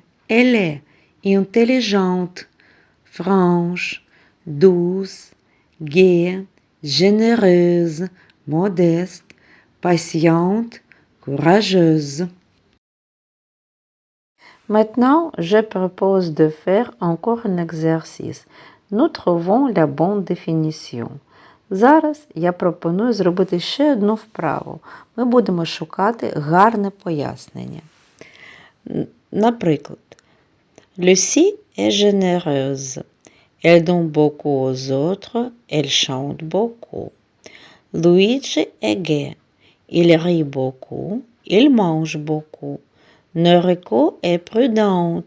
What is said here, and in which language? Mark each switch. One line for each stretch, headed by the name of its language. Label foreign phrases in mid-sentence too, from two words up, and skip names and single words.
French: Elle est intelligente, franche, douce, gaie, généreuse, modeste, patiente, courageuse. Maintenant, je propose de faire encore un exercice. Nous trouvons la bonne définition.
Ukrainian: Зараз я пропоную зробити ще одну вправу. Ми будемо шукати гарне пояснення. Наприклад,
French: Lucie est généreuse. Elle donne beaucoup aux autres, elle chante beaucoup. Luigi est gai. Il rit beaucoup, il mange beaucoup. Noriko est prudente.